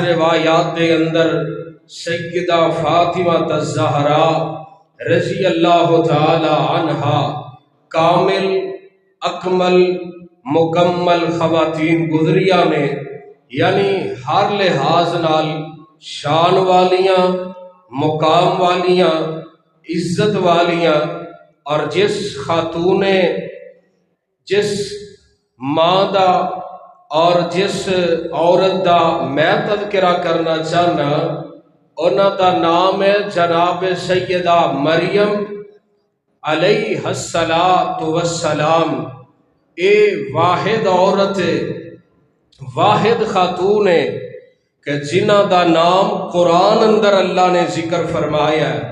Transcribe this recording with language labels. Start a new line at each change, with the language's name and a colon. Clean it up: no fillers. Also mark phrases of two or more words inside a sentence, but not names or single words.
Punjabi: روایات کے اندر سیدہ فاطمہ الزہراء رضی اللہ تعالی عنہا، کامل اکمل مکمل خواتین گزریاں نے، یعنی ہر لحاظ نال شان والیاں، مقام والیاں، عزت والیاں،
Urdu: اور جس خاتون نے
Punjabi: جس ماں دا اور جس عورت دا میں تذکرہ کرنا چاہنا، انہاں دا نام ہے جناب سیدہ مریم علیہ السلام۔ اے واحد عورت ہے، واحد خاتون ہے کہ جنہ دا نام قرآن اندر اللہ نے ذکر فرمایا ہے۔